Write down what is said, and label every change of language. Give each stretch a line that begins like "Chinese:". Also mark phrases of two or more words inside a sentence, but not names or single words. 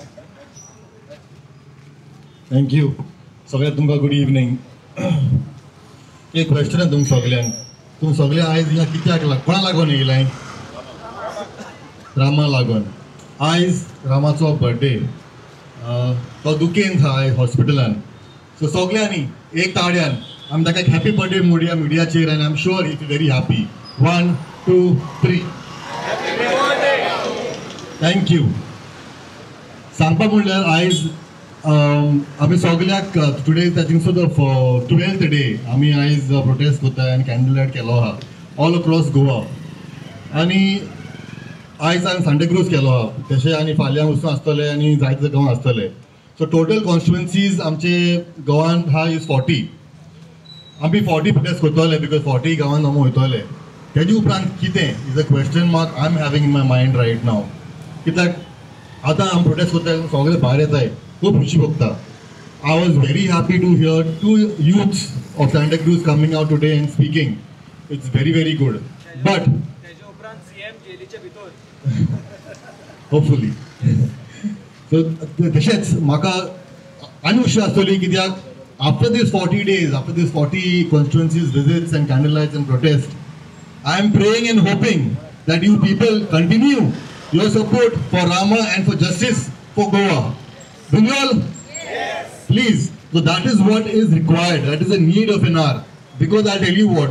Konkani: थँक्यू सगळ्यांक तुमकां
English: good evening
Konkani: एक क्वेश्चन आहे तुमकां सगळ्यांक तुमी सगळे आयज हिंगा कित्याक कोणा लागून येयलाय रामा लागून आयज रामाचो बर्थडे तो दुखेंत आहा हॉस्पिटलान सो सगळ्यांनी एक ताड्यान आमी ताका
English: happy birthday
Konkani: म्हणुया मिडियाचेर आनी
English: I am sure it very happy
Konkani: 1 2 3 थँक्यू सांगपा म्हणल्यार आयज आमी सगळ्याक
English: today I think so the 12th day
Konkani: आमी आयज प्रोटेस्ट करता आनी
English: candle light
Konkani: केलो आहा
English: all across
Konkani: गोवा आनी आयज हांवें सांताक्रूज केलो आहा तशें आनी फाल्यां वचून आसतले आनी जायते गांव आसतले
English: so total constituencies
Konkani: आमचे गोवान आहा इज 40 आमी 40 प्रोटेस्ट करतले बिकॉज 40 गांवांत आमी वयतले तेजे उपरांत कितें
English: is a question mark I am having in my mind right now
Konkani: कित्याक आतां आमी प्रोटेस्ट करता सगळे भायर येताय खूब खुशी भोगता
English: I was very happy to hear 2 youths of Santa Cruz coming out today and speaking. It's very, very good. But hopefully. So
Konkani: तशेंच म्हाका आनी खुशी आसतली कित्याक
English: after these 40 days, after these 40 constituencies visits and candlelights and protests, I am praying and hoping that you people continue your support for Rama and for justice for Goa. Bengal? Yes. Please. So that is what is required. That is the need of an hour. Because I'll tell you what.